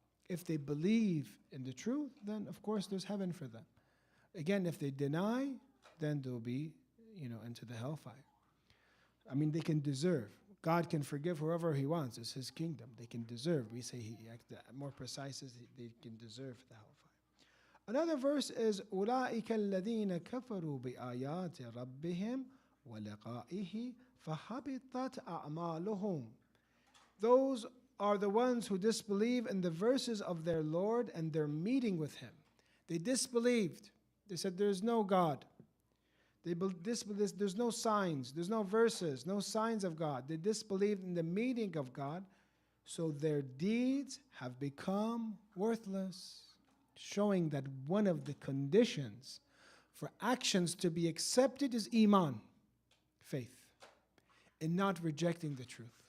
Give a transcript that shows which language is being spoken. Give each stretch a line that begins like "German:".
English: If they believe in the truth, then of course there's heaven for them. Again, if they deny, then they'll be, into the hellfire. I mean, they can deserve. God can forgive whoever he wants. It's his kingdom. They can deserve. We say more precise is they can deserve the hellfire. Another verse is
Arabic: أُولَٰئِكَ الَّذِينَ كَفَرُوا بِآيَاتِ رَبِّهِمْ وَلِقَائِهِ فَحَبِطَتْ أَعْمَالُهُمْ.
English: Those are the ones who disbelieve in the verses of their Lord and their meeting with him. They disbelieved. They said there's no God. There's no signs, there's no verses, no signs of God. They disbelieved in the meeting of God, so their deeds have become worthless, showing that one of the conditions for actions to be accepted is iman, faith, and not rejecting the truth.